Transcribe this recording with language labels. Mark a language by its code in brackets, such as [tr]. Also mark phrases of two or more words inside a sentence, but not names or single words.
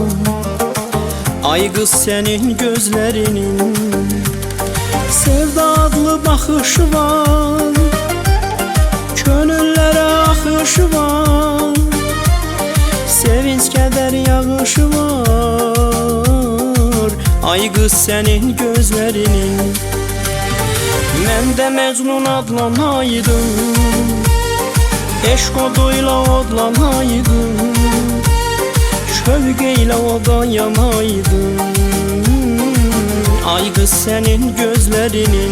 [tr] Ay kız senin gözlerinin sevda adlı bakışı var, könüllere akışı var, sevinç keder yağışı var. Ay kız senin gözlerinin. [az] Mən də Məcnun adlanaydım, eşq oduyla odlanaydım, şövq ilə oda yanaydım. Ay qız sənin gözlərinin.